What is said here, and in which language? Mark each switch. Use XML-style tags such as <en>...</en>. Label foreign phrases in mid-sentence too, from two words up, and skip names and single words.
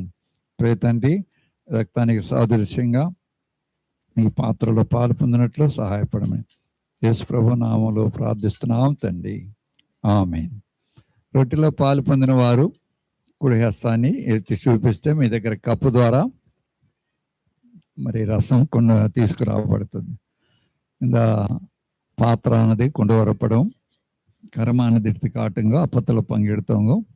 <te>తండ్రి, రక్తానికి సాదృశ్యంగా ఈ పాత్రలో పాలు పొందినట్లు సహాయపడమే యేసు ప్రభు నామంలో ప్రార్థిస్తున్నాం తండ్రి. ఆమేన్. రొట్టెలో పాలు పొందిన వారు కుడి హస్తాన్ని ఎత్తి చూపిస్తే మీ దగ్గర కప్పు ద్వారా మరి రసం తీసుకురాబడుతుంది.</te> <ta>இந்த பாத்திரானதை கொண்டு வரப்படும். கரமானது எடுத்து காட்டுங்க, அப்பத்தில் பங்கெடுத்தவங்க.</ta>